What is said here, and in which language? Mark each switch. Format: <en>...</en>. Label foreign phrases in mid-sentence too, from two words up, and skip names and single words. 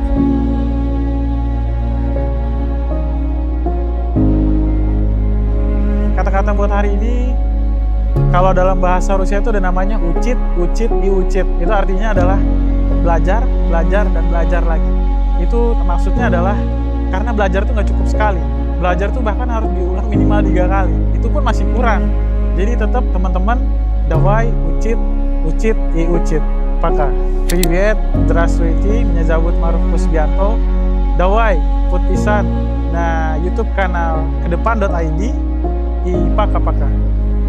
<id>Kata-kata buat hari ini, kalau dalam bahasa Rusia itu ada namanya</id> <ru>учить, учить, и учить.</ru> <id>Itu artinya adalah belajar, belajar, dan belajar lagi. Itu maksudnya adalah karena belajar itu nggak cukup sekali. Belajar tuh bahkan harus diulang minimal 3 kali. Itu pun masih kurang. Jadi tetap teman-teman,</id> <ru>давай учить, учить и учить. Пока. Привет, здравствуйте, меня зовут Maruf Kusbianto. Давай подписан на YouTube канал kedepan.id. И пока-пока.</ru>